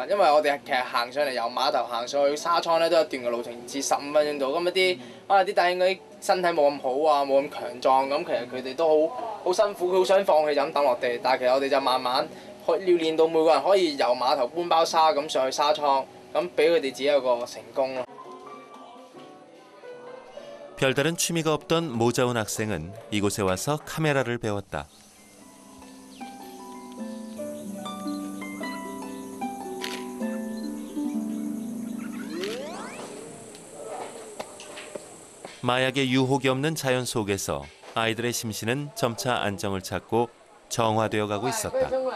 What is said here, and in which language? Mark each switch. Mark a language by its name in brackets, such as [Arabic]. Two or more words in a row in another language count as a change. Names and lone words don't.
[Cantonese] 因為我哋其實行上嚟由碼頭行上去沙倉咧，都有一段嘅路程，至15分鐘度。咁一啲可能啲弟兄嗰啲身體冇咁好啊，冇咁強壯，咁其實佢哋都好辛苦，佢好想放棄就咁抌落地。但係其實我哋就慢慢練到每個人可以由碼頭搬包沙咁上去沙倉。咁俾佢哋自己有個成功咯。 [Korean] 별다른 취미가 없던 모자운 학생은 이곳에 와서 카메라를 배웠다. 마약의 유혹이 없는 자연 속에서 아이들의 심신은 점차 안정을 찾고 정화되어 가고 있었다.